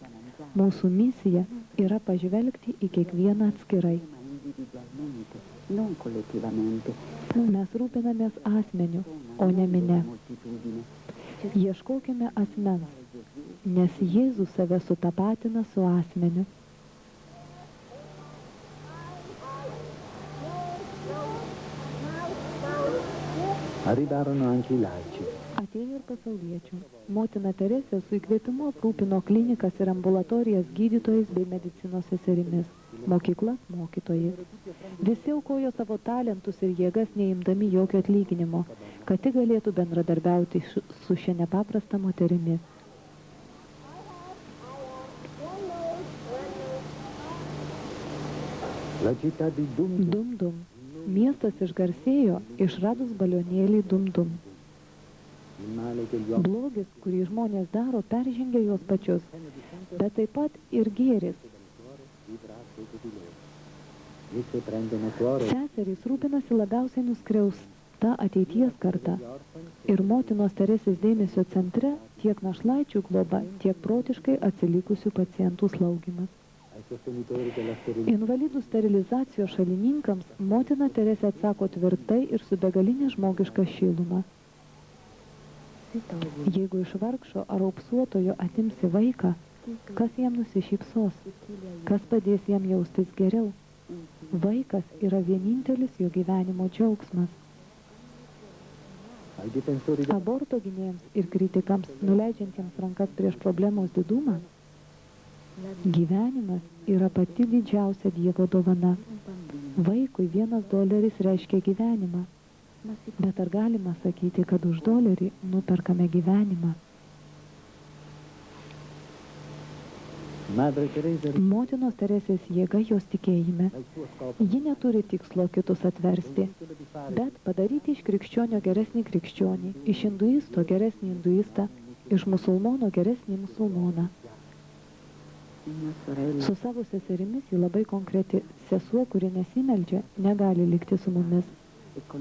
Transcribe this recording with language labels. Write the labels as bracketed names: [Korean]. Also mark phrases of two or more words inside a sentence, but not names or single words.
[Lithuanian] Mūsų misija yra pažvelgti į kiekvieną atskirai. [Italian] Non collettivamente. [Lithuanian] Mes rūpinamės asmeniu, o ne mine. Ieškokime asmens, nes Jėzus save sutapatina su asmeniu. [Italian] Arrivarono anche i laici. [Lithuanian] Atėjo ir pasauliečių. Motina Teresė su įkvėpimu aprūpino klinikas ir ambulatorijas gydytojais bei medicinos seserimis, mokyklas mokytojais. Visi aukojo savo talentus ir jėgas neimdami jokio atlyginimo, kad tik galėtų bendradarbiauti su šia nepaprasta moterimi. [Italian] La città di Dum Dum, Dum-dum. [Lithuanian] Miestas išgarsėjo išradus balionėlį Dum-dum. [Italian] il male che gli uomini [Lithuanian] Blogis, kurį žmonės daro, peržengia juos pačius, bet taip pat ir gėris. [Italian] vivrà a sede di loro. Esse prendono cuore [Lithuanian] Seserys rūpinasi labiausiai nuskriausta ateities karta. [Italian] gli orfani [Lithuanian] Ir motinos Teresės dėmesio centre tiek našlaičių globa, tiek protiškai atsilikusių pacientų slaugimas. [Italian] ai sostenitori della sterilità. [Lithuanian] Invalidų sterilizacijos šalininkams motina Teresė atsako tvirtai ir su begalinė žmogiška šiluma. Jeigu iš vargšo ar aupsuotojo atimsi vaiką, kas jam nusišypsos, kas padės jam jaustis geriau? Vaikas yra vienintelis jo gyvenimo džiaugsmas. [Italian] Ai difensori della [Lithuanian] Aborto gynėjams ir kritikams, nuleidžiantiems rankas prieš problemos didumą, gyvenimas yra pati didžiausia Dievo dovana. Vaikui $1 reiškia gyvenimą, bet ar galima sakyti, kad už $1 nuperkame gyvenimą? [Italian] Madre Teresa [Lithuanian] Motinos Teresės jėga jos tikėjime. [Italian] il suo scopo [Lithuanian] Ji neturi tikslo kitus atversti, [Italian] quello di fare [Lithuanian] bet padaryti iš krikščionio geresnį krikščionį, iš hinduisto geresnį hinduistą, iš musulmono geresnį musulmoną. [Italian] Una sorella [Lithuanian] Su savo seserimis ji labai konkreti. Sesuo, kuri nesimeldžia, negali likti su mumis. [Italian] e con